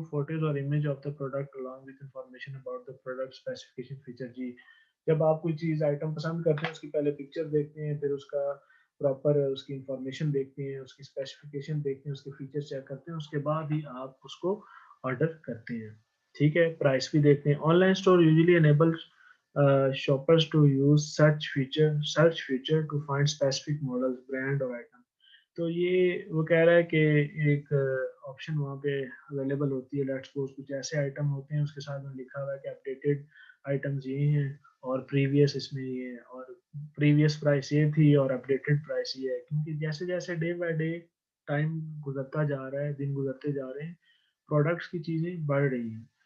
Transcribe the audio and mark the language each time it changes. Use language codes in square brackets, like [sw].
[en] You photos اور image of the product along with information about the product specification feature. [ur] جی جب آپ کوئی چیز آئٹم پسند کرتے ہیں اس کی پہلے پکچر دیکھتے ہیں, پھر اس کا پراپر اس کی انفارمیشن دیکھتے ہیں, اس کی اسپیسیفکیشن دیکھتے ہیں, اس کے فیچر چیک کرتے ہیں, اس کے بعد ہی آپ اس کو آرڈر کرتے ہیں. ٹھیک ہے, پرائس بھی دیکھتے ہیں. [en] Online store usually enable shoppers to use search feature to find specific models, brand اور item. [ur] تو یہ وہ کہہ رہا ہے کہ ایک آپشن وہاں پہ اویلیبل ہوتی ہے. لیٹس سپوز کچھ ایسے آئٹم ہوتے ہیں اس کے ساتھ میں لکھا ہوا ہے کہ اپڈیٹڈ آئٹمز یہ ہیں اور پریویس اس میں یہ ہے, اور پریویس پرائس یہ تھی اور اپڈیٹڈ پرائس یہ ہے, کیونکہ جیسے جیسے ڈے بائی ڈے ٹائم گزرتا جا رہا ہے, دن گزرتے جا رہے ہیں, پروڈکٹس کی چیزیں بڑھ رہی ہیں.